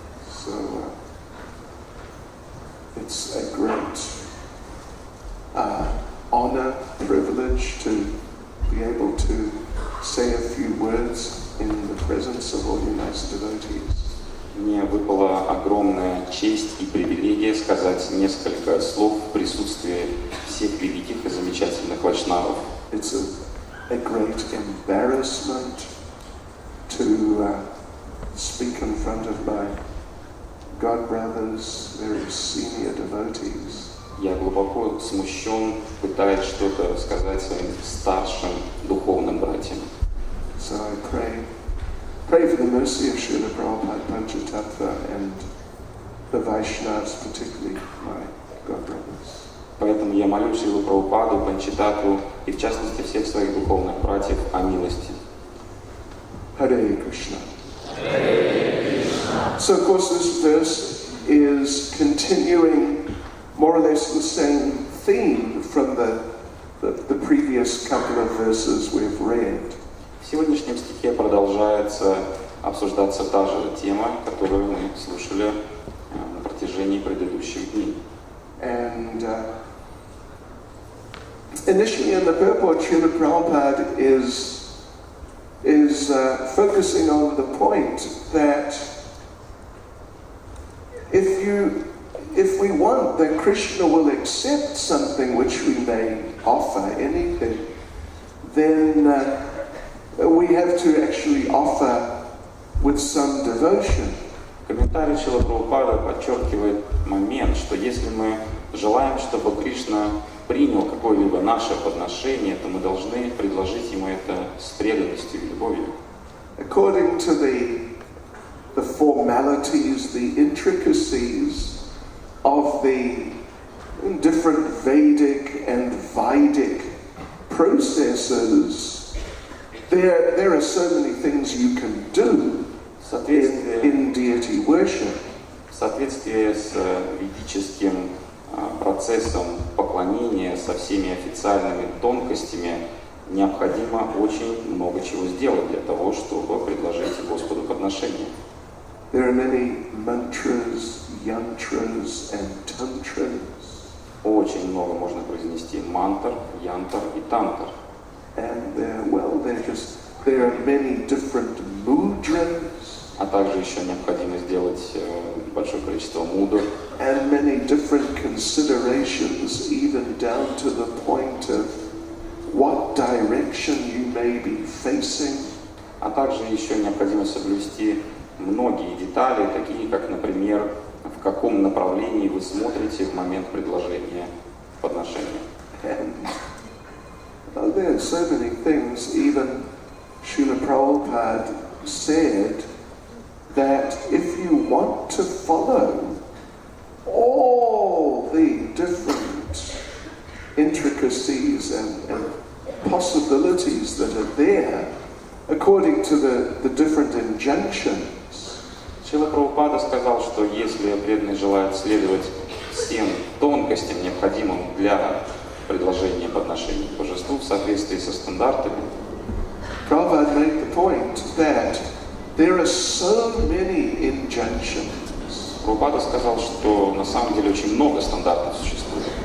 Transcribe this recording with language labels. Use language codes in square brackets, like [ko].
[en] So it's a great honor, privilege to be able to say a few words in the presence of all you nice devotees. [ru] Мне выпала огромная честь и привилегия сказать несколько слов в присутствии всех великих и замечательных вайшнавов. [en] It's a great embarrassment to speak in front of my God brothers, very senior devotees. [ru] Я глубоко смущен, пытаясь что-то сказать своим старшим духовным братьям. [en] So I pray for the mercy of Srila Prabhupada Panchatattva and the Vaishnavas, particularly my God brothers. [ru] Поэтому я молю Шрилу Прабхупаду, Панчитатву и в частности всех своих духовных братьев о милости. [en] Hare Krishna. So of course this verse is continuing more or less the same theme from the previous couple of verses we've read. [ru] В сегодняшнем стихе продолжается обсуждаться та же тема, которую мы слушали на протяжении предыдущих дней. [en] And initially in the purport, Srila Prabhupada is focusing on the point that if we want that Krishna will accept something which we may offer, anything, then we have to actually offer with some devotion. [ru] Комментарий Шрила Прабхупада подчеркивает момент, что если мы желаем, чтобы Кришна принял какое-либо наше подношение, то мы должны предложить ему это с преданностью и любовью. [en] According to the formalities, the intricacies of the different Vedic and Vedic processes, there are so many things you can do in deity worship. [ru] В соответствии с ведическим процессом поклонения со всеми официальными тонкостями необходимо очень много чего сделать для того, чтобы предложить Господу подношение. [en] There are many mantras, yantras and tantras. [ru] Очень много можно произнести мантр, янтр и тантр. [en] And there are many different mudras. [ru] А также еще необходимо сделать большое количество мудр. [en] And many different considerations, even down to the point of what direction you may be facing. [ru] А также еще необходимо соблюсти многие детали, такие как, например, в каком направлении вы смотрите в момент предложения подношения. [en] And there are so many things. Even Srila Prabhupada said that if you want to follow all the different intricacies and possibilities that are there, according to the different injunctions. [ru] Шрила Прабхупада сказал, что если преданный желает следовать всем тонкостям, необходимым для предложения подношений к божеству в соответствии со стандартами, [en] Prabhupada made the point that there are so many injunctions. [ru] Прабхупада сказал, что на самом деле очень много стандартов существует.